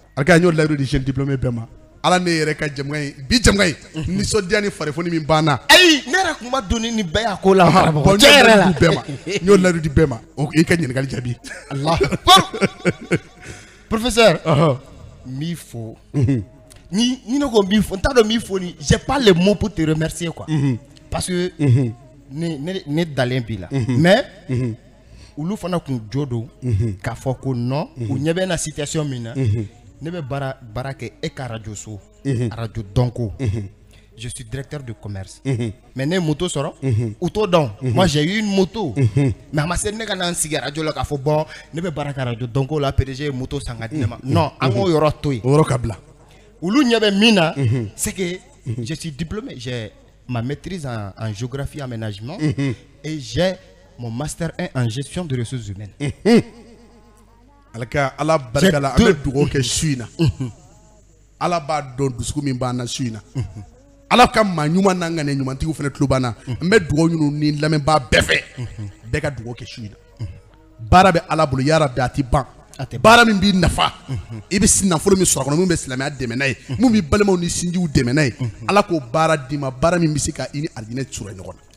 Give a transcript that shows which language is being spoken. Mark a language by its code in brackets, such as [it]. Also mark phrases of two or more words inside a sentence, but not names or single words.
[bm] alikaya n y'o layidu di [fr] jeune diplômé [bm] bɛɛ ma ala ne yɛrɛ ka jamukan ye bi jamukan ye nisɔndiya ni farifoni min banna ayi ne yɛrɛ kun ma don ni nin bɛɛ y'a ko la bon n y'o layidu di bɛɛ ma n y'o layidu di bɛɛ ma o y'i ka ɲininkali jaabi professeur n b'i fo ni ne ko n b'i fo n t'a dɔn n b'i fo ni [fr] j'ai pas les mots pour te remercier quoi parce que [bm] ne dalen b'i la mais olu fana kun jo don k'a fɔ ko non u ɲɛ bɛ na situation min na ne bɛ baara kɛ e ka radio so radio Donko [fr] je suis directeur de commerce mais [bm] ne moto sɔrɔ u t'o dɔn [fr] moi j'ai eu une moto mais [bm] a ma se ne ka na n sigi radio la k'a fɔ bon ne bɛ baara kɛ radio Donko la PDG ye moto san ka di ne ma non an k'o yɔrɔ to yen o yɔrɔ ka bila olu ɲɛ bɛ min na [fr] c'est que je suis diplômé j'ai ma maîtrise en géographie et aménagement et j'ai mon master 1 en gestion de ressources humaines. [bm] Alaka ala barika la an bɛ dugawu kɛ su in na ala b'a dɔn dusukun min b'an na su in na ala ka maa ɲuman n'an ŋaniya ɲumantigiw fana tulo b'an na n bɛ dugawu ɲini ni lamɛnbaa bɛɛ fɛ bɛɛ ka dugawu kɛ su in na baara bɛ ala bolo yarabi a tɛ ban baara min b'i nafa i bɛ nafolo min sɔrɔ a kɔnɔ min bɛ silamɛya dɛmɛ n'a ye mun b'i balimaw ni sinjiw dɛmɛ n'a ye ala k'o baara d'i ma baara min bɛ se ka i ni alijinɛ cura ɲɔgɔn na